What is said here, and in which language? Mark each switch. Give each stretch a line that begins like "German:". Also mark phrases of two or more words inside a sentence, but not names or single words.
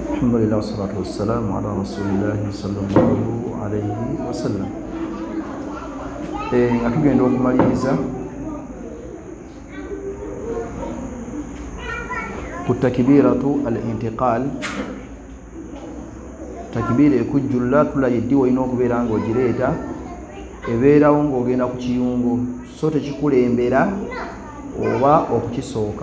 Arabic: الحمد لله والصلاة والسلام على رسول الله صلى الله عليه وسلم.
Ganda: Nga tugenda okumaliriza ku
Arabic: تكبيرة الانتقال,
Ganda: takbira ekujjulla tulayiddi olina okubeera ng'ogireeta ebeerawo ng'ogenda ku kiyungu, so tekikulembera oba okukisooka.